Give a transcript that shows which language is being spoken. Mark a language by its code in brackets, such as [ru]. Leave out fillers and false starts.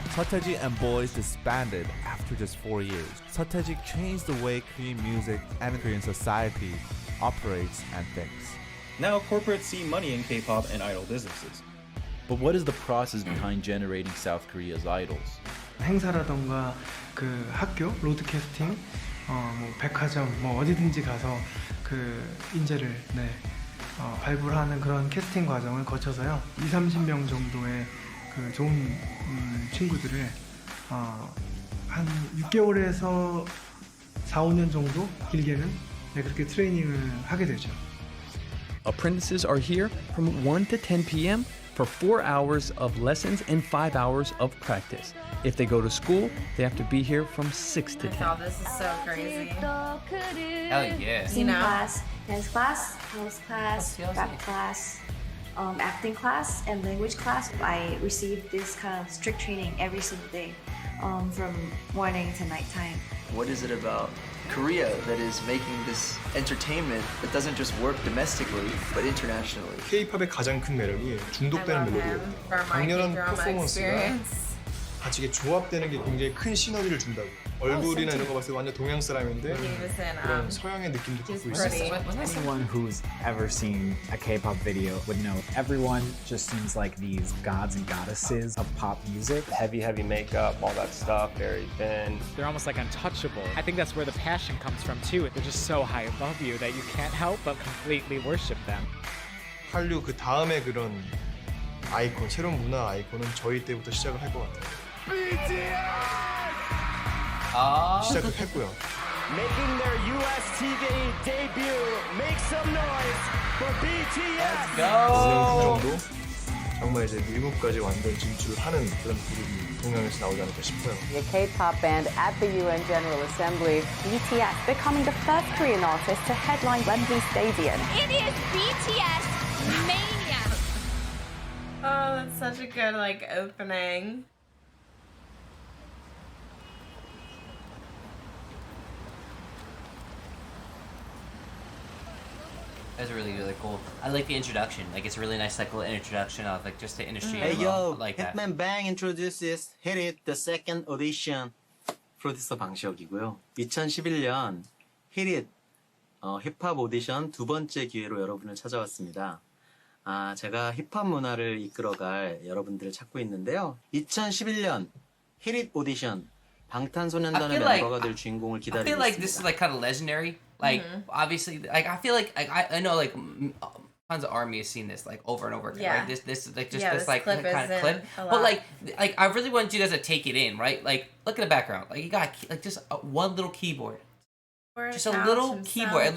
[en] STOKES and Boys disbanded after just 4 years. STOKES changed the way Korean music and Korean society operates and thinks. Now corporates see money in K-pop and idol businesses. But what is the process behind generating South Korea's idols? [ko] 행사라던가 그 학교, 로드캐스팅, 뭐 백화점, 뭐 어디든지 가서 그 인재를 발굴하는 그런 캐스팅 과정을 거쳐서요. 20-30명 정도의 그 좋은 친구들을 한 6개월에서 4-5년 정도 길게는 그렇게 트레이닝을 하게 되죠. [en] Apprentices are here from 1 to 10 p.m. for 4 hours of lessons and 5 hours of practice. If they go to school, they have to be here from 6 to 10. Oh, this is so crazy. Hell yeah. Singing class, dance class, house class, rap class, acting class, and language class. I received this kind of strict training every single day, from morning to nighttime. What is it about Korea that is making this entertainment that doesn't just work domestically but internationally? [ko] K-팝의 가장 큰 매력이 중독되는 멜로디예요. 강렬한 퍼포먼스가 같이 이게 조합되는 게 굉장히 큰 시너지를 준다고. 얼굴이나 이런 거 봤을 때 완전 동양 사람인데 그런 서양의 느낌도 갖고 있어요. [en] Anyone who's ever seen a K-pop video would know everyone just seems like these gods and goddesses of pop music. Heavy makeup, all that stuff, very thin. They're almost like untouchable. I think that's where the passion comes from too. They're just so high above you that you can't help but completely worship them. [ko] 한류 그 다음에 그런 아이콘, 새로운 문화 아이콘은 저희 때부터 시작을 할 것 같아요. 시작을 했고요. [en] Making their US TV debut. Make some noise for BTS. Let's go. [ko] 정말 이제 미국까지 완전 진출하는 그런 그룹이 동양에서 나오지 않을까 싶어요. [en] The K-pop band at the UN General Assembly, BTS becoming the first Korean artist to headline Wembley Stadium. It is BTS Mania. Oh, that's such a good opening. That's really cool. I like the introduction. It's a really nice little introduction of just the industry. Hey yo, like that. Hitman Bang introduces Hit It, the second audition. [ko] 프로듀서 방시혁이고요. 2011년 히릿 힙합 오디션 두 번째 기회로 여러분을 찾아왔습니다. 제가 힙합 문화를 이끌어갈 여러분들을 찾고 있는데요. 2011년 히릿 오디션 방탄소년단의 멤버가 될 주인공을 기다리고 [en] I feel like this is like kind of legendary. Like obviously, like I feel like I know like tons of army has seen this like over and over again. Yeah. Like this like just Yeah, this like clip kind of is clip. in a But like I really want you guys to take it in, right? Like look at the background. Like you got like just one little keyboard. Just a little keyboard.